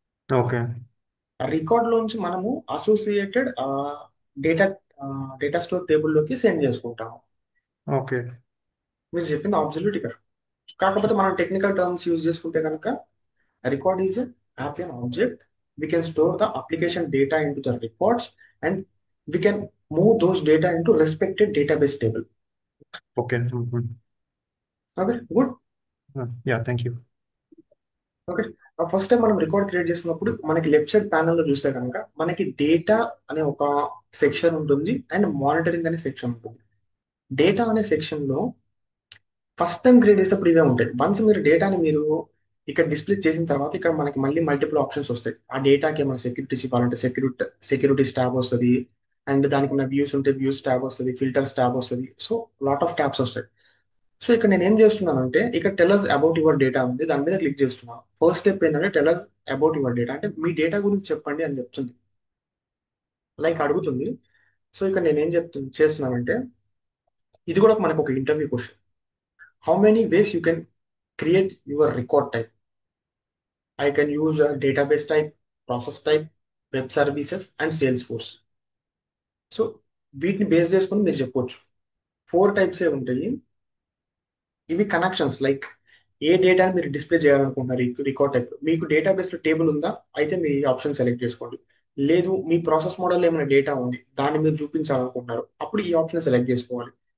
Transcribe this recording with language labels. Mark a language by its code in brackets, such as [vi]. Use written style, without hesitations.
[te] Okay, ఆ record లోంచి మనము associated data data store టేబుల్లోకి send చేసుకుంటాము. ఓకే. మీరు చెప్పింది అబ్సల్యూట్లీ కరెక్ట్. కాకపోతే మనం టెక్నికల్ టర్మ్స్ యూజ్ చేసుకుంటే కనుక [en] record is an Appian object. We can store the application data into the records and we can move those data into respected database table. Okay. Okay, good. Yeah, thank you. [te] Okay, first time మనం record create చేసుకున్నప్పుడు మనకి left side panel లో చూస్తే కనుక మనకి data అనే ఒక section ఉంటుంది అండ్ మానిటరింగ్ అనే సెక్షన్ ఉంటుంది. డేటా అనే సెక్షన్ లో ఫస్ట్ టైం క్రియేట్ చేసేప్పుడు ఇవే ఉంటాయి. వన్స్ మీరు డేటాని మీరు ఇక్కడ డిస్ప్లే చేసిన తర్వాత ఇక్కడ మనకి మళ్ళీ మల్టిపుల్ ఆప్షన్స్ వస్తాయి. ఆ డేటాకి ఏమైనా సెక్యూరిటీస్ ఇవ్వాలంటే సెక్యూరిటీస్ ట్యాబ్ వస్తుంది. అండ్ దానికి ఉన్న వ్యూస్ ఉంటే వ్యూస్ ట్యాబ్ వస్తుంది, ఫిల్టర్స్ ట్యాబ్ వస్తుంది. సో లాట్ ఆఫ్ ట్యాబ్స్ వస్తాయి. సో ఇక్కడ నేను ఏం చేస్తున్నాను అంటే ఇక్కడ టెలర్స్ అబౌట్ యువర్ డేటా ఉంది, దాని మీద క్లిక్ చేస్తున్నాను. ఫస్ట్ స్టెప్ ఏంటంటే టెలర్స్ అబౌట్ యువర్ డేటా అంటే మీ డేటా గురించి చెప్పండి అని చెప్తుంది, లైక్ అడుగుతుంది. సో ఇక్కడ నేను ఏం చేస్తున్నానంటే ఇది కూడా మనకు ఒక interview question. [en] How many ways you can create your record type? I can use a database type, process type, web services, and Salesforce. [te] So వీటిని బేస్ చేసుకొని మీరు చెప్పొచ్చు 4 టైప్స్ ఏ ఉంటాయి. ఇవి కనెక్షన్స్. లైక్ ఏ డేటాని మీరు డిస్ప్లే చేయాలనుకుంటున్నారు రికార్డ్ టైప్. మీకు డేటాబేస్ లో టేబుల్ ఉందా? అయితే మీరు ఈ ఆప్షన్ సెలెక్ట్ చేసుకోండి. లేదు మీ ప్రాసెస్ మోడల్ ఏమైనా డేటా ఉంది దాన్ని మీరు చూపించాలనుకుంటున్నారు, అప్పుడు ఈ ఆప్షన్ సెలెక్ట్ చేసుకోవాలి.